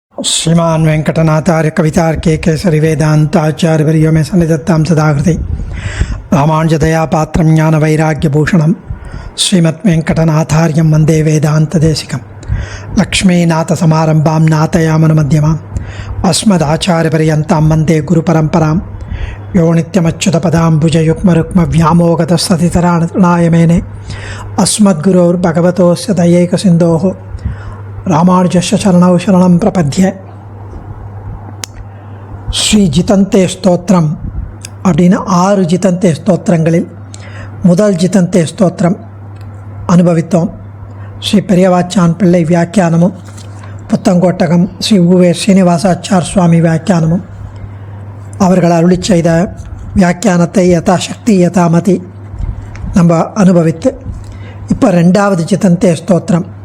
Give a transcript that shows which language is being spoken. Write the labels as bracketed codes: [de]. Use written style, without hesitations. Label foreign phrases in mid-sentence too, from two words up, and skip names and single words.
[sa] श्रीमान वेंकटनाथार्य कवितार्के केसरी वेदांताचार्यवर्यो में सन्निधत्तां सदाहृति रामानुजदया पात्रं ज्ञानवैराग्यभूषणं श्रीमद्वेंकटनाथार्यं वन्दे वेदान्तदेशिकं लक्ष्मीनाथसमारम्भां नाथयामनमध्यमाम् अस्मदाचार्यपर्यन्तां वन्दे गुरुपरम्परां यो नित्यमच्युतपदाम्बुजयुग्मरुक्मव्यामोगतस्ततितराणाय मेने अस्मद्गुरोर्भगवतोस्य दयैकसिन्धोः रामानुजस्य चरणौ शरणं प्रपद्ये. [ta] ஸ்ரீ ஜிதந்தே ஸ்தோத்திரம் அப்படின்னு 6 ஜிதந்தே ஸ்தோத்திரங்களில் முதல் ஜிதந்தே ஸ்தோத்திரம் அனுபவித்தோம். ஸ்ரீ பெரியவாச்சான் பிள்ளை வியாக்கியானமும் புத்தங்கோட்டகம் ஸ்ரீ உவே ஸ்ரீனிவாசாச்சார் சுவாமி வியாக்கியானமும் அவர்கள் அருளி செய்த வியாக்கியானத்தை [sa] यथाशक्ति यथामति [ta] நம்ம அனுபவித்து இப்போ 2வது ஜிதந்தே ஸ்தோத்திரம்.